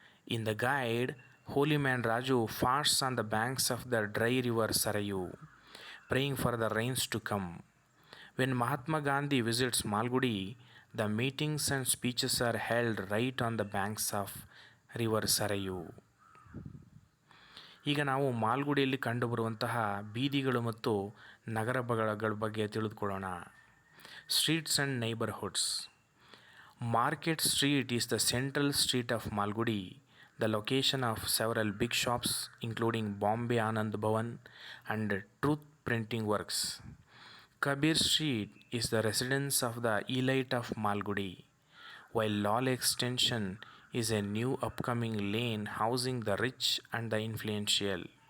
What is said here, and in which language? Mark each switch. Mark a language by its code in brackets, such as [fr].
[en] In the guide, holy man Raju fasts on the banks of the dry river Sarayu, praying for the rains to come. When Mahatma Gandhi visits Malgudi, the meetings and speeches are held right on the banks of river Sarayu. [kn] ಈಗ ನಾವು ಮಾಲ್ಗುಡಿಯಲ್ಲಿ ಕಂಡುಬರುವಂತಹ ಬೀದಿಗಳು ಮತ್ತು ನಗರಗಳ ಬಗ್ಗೆ ತಿಳಿದುಕೊಳ್ಳೋಣ. [en] Streets and neighbourhoods. Market street is the central street of Malgudi, the location of several big shops including Bombay Anand Bhavan and Truth Printing Works. Kabir Street is the residence of the elite of Malgudi, while Lal Extension is a new upcoming lane housing the rich and the influential.